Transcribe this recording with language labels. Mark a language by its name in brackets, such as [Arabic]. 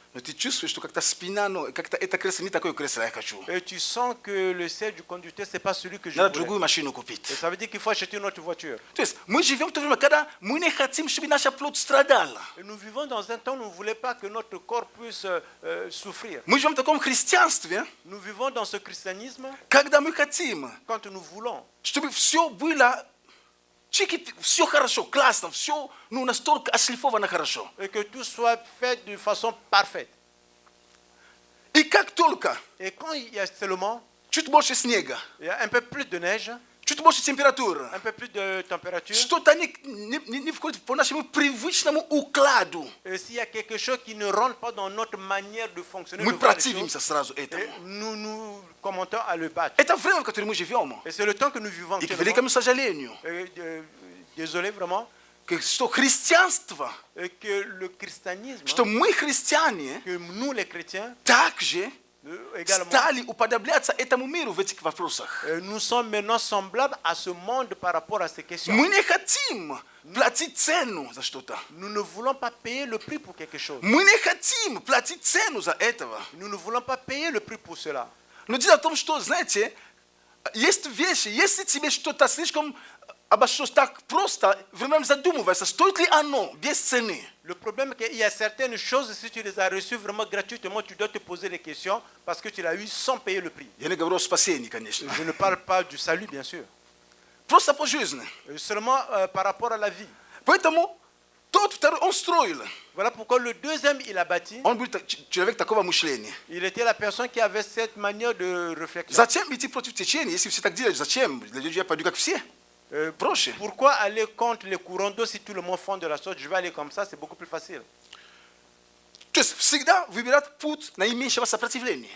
[Russian] но ты чувствуешь, что как-то спина, ну, как-то это кресло не такое кресло, я хочу. [French] et tu sens que le siège du conducteur, ce n'est pas celui que je [Russian] Надо [French] voulais. [Russian] другую машину купить. [French] Et ça veut dire qu'il faut acheter une autre voiture. [Russian] То есть мы живем в то время, когда мы не хотим, чтобы наша плоть страдала. [French] Et nous vivons dans un temps où nous ne voulons pas que notre corps puisse souffrir. [Russian] Мы живем в таком христианстве, [French] Nous vivons dans ce christianisme [Russian] когда мы хотим, [French] quand nous voulons [Russian] чтобы все было чики, все хорошо, классно, все ну, настолько отшлифовано хорошо. [French] et que tout soit fait de façon parfaite. [Russian] И как только [French] Et quand il y a seulement [Russian] чуть больше снега, [French] il y a un peu plus de neige, [Russian] чуть больше температуры, [French] un peu plus de température, [Russian] что-то не входит по нашему привычному укладу, [French] et s'il y a quelque chose qui ne rentre pas dans notre manière de fonctionner, [Russian] мы [French] de voir les [Russian] противимся [French] choses, [Russian] сразу [French] et [Russian] этому. [French] nous commentons à le battre. [Russian] Это время, в котором мы живем. [French] Et c'est le temps que nous vivons [Russian] И к [French] actuellement. [Russian] великому сожалению, [French] Et, désolé vraiment, [Russian] что христианство, [French] et que le christianisme, [Russian] что мы христиане, [French] que nous les chrétiens, [Russian] также [French] également, [Russian] стали уподобляться этому миру в этих вопросах. [French] nous sommes maintenant semblables à ce monde par rapport à ces questions. [Russian] Мы не хотим платить цену за что-то. [French] Nous ne voulons pas payer le prix pour quelque chose. [Russian] Мы не хотим платить цену за этого. [French] Nous ne voulons pas payer le prix pour cela. [Russian] Но дело в том, что, знаете, есть вещи, если тебе что-то слишком обошлось так просто, временами задумывайся, стоит ли оно без цены. [French] Le problème est qu'il y a certaines choses, si tu les as reçues vraiment gratuitement, tu dois te poser les questions parce que tu l'as eu sans payer le prix. [Russian] Я не говорю о спасении, конечно. [French] Je ne parle pas du salut, bien sûr. [Russian] Просто по жизни. [French] Seulement par rapport à la vie. [Russian] Поэтому тот второй, он строил. [French] Voilà pourquoi le deuxième, il a bâti. [Russian] Он был человек такого мышления. [French] Il était la personne qui avait cette manière de réflexion. [Russian] Зачем идти против течения, если все так делают? Зачем? Для людей я пойду как все. Проще. [French] Pourquoi aller contre les courants d'eau si tout le monde font de la sorte? Je vais aller comme ça, c'est beaucoup plus facile. [Russian] То есть всегда выбирать путь наименьшего сопротивления.